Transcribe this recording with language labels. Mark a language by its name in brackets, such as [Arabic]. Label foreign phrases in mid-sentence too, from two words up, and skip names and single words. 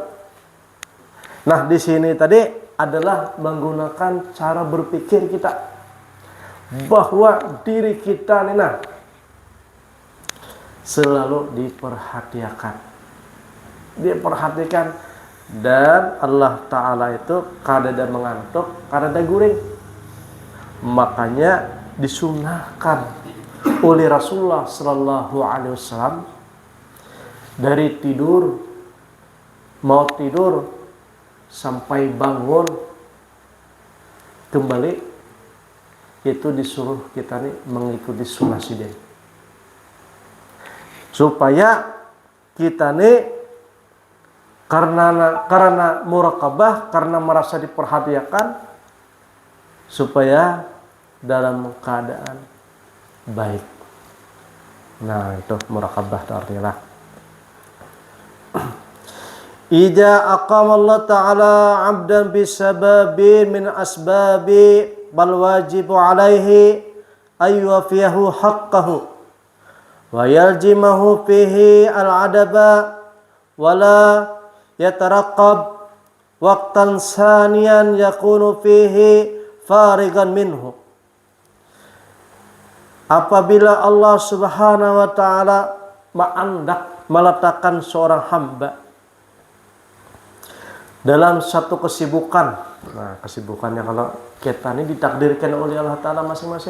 [Banjar] Nah di sini tadi adalah menggunakan cara berpikir kita bahwa diri kita nih nah selalu diperhatikan dan Allah Ta'ala itu kadada mengantuk, kadada guring. [Indonesian] Makanya disunahkan oleh Rasulullah [Arabic] صلى الله عليه وسلم [Indonesian] dari [Banjar] mau tidur sampai bangun kembali itu disuruh kita nih mengikuti sunnah sidin, supaya kita nih karena muraqabah, karena merasa diperhatikan, supaya dalam keadaan baik. Nah itu muraqabah artinya. [Arabic] إذا أقام الله تعالى عبدا بسبب من أسباب بل واجب عليه أن يوفيه حقه ويلزمه فيه الأدب ولا يترقب وقتا ثانيا يكون فيه فارغا منه. [Indonesian] Apabila Allah [Arabic] سبحانه وتعالى [Indonesian] meletakkan seorang hamba dalam satu kesibukan. Nah, kesibukannya kalau kita ini ditakdirkan oleh Allah Ta'ala masing-masing.